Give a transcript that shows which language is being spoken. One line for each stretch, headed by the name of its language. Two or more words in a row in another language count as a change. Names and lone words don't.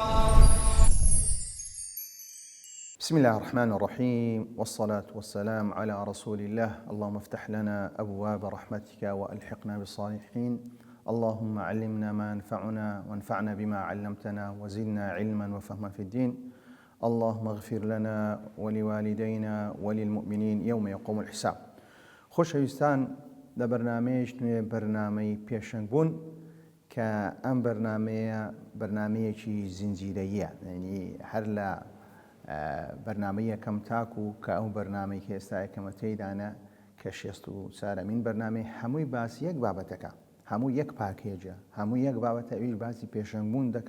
Arabic: بسم الله الرحمن الرحيم، والصلاة والسلام على رسول الله. اللهم افتح لنا أبواب رحمتك وألحقنا بالصالحين. اللهم علمنا ما ينفعنا وانفعنا بما علمتنا وزدنا علما وفهما في الدين. اللهم اغفر لنا ولوالدينا وللمؤمنين يوم يقوم الحساب.
Central Kurdish: خۆشەویستان، لە بەرنامەیەک نوێ بەرنامەی پێشەنگ بوون کە ئەم بەرنامەیەکی زنجیرەییە، یعنی هەر لە بەرنامە یەکەم تاکو کە ئەو بەرنامەی کە ئێستا یەکەمە تێدانە کە 64مین بەرنامەی هەمووی باسی یەک بابەتەکە، هەموو یەک پاکێجە، هەموو یەک بابەتە، ئەویش باسی پێشەنگبوون دەکا.